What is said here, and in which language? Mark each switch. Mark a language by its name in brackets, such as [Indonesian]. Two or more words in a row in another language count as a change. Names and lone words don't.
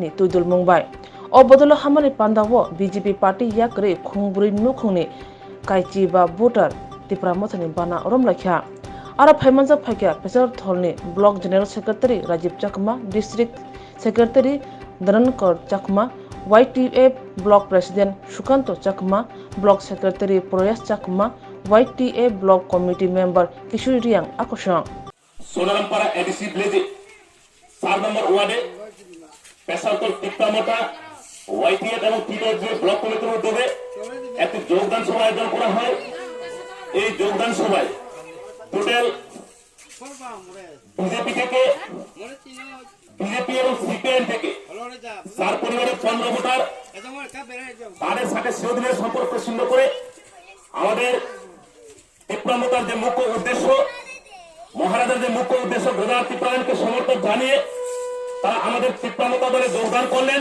[Kok Borok] ni tuidul mungbai o bodol hamari panda wo BJP party yakre khungbri nukhungni kaichi ba voter Tipra Mothani bana romlakha ara phaimanja Phaikha Pecharthal ni [English] block general secretary [Kok Borok] Rajiv Chakma [English] district secretary [Kok Borok] Dharankar Chakma YTF [English] block president [Kok Borok] Shukanto Chakma [English] block secretary [Kok Borok] Proyas Chakma YTA [English] block committee member [Kok Borok] Kishori Riang Akosang [Bangla] Sonarampara ADC Blaze 4 নম্বর ওয়ার্ডে পেশারতল টিপ্রামোটা YTA এবং TWF ব্লক কমিটির উদ্যোগে একটি যোগদান সভা আয়োজন করা হয়। এই যোগদান সভায় টোটাল বিজেপি থেকে বিজেপি এবং সিপিএম থেকে 4 পরিবারের 15 ভোটার তাদের সাথে সেদিনের সম্পর্ক ছিন্ন করে আমাদের টিপ্রামোটার যে মুখ্য উদ্দেশ্য মহারাজার যে মুখ্য উদ্দেশ্য গোদার টিপ্রালানকে সমর্থন জানিয়ে তারা আমাদের টিপ্রামোটা দলে যোগদান করলেন।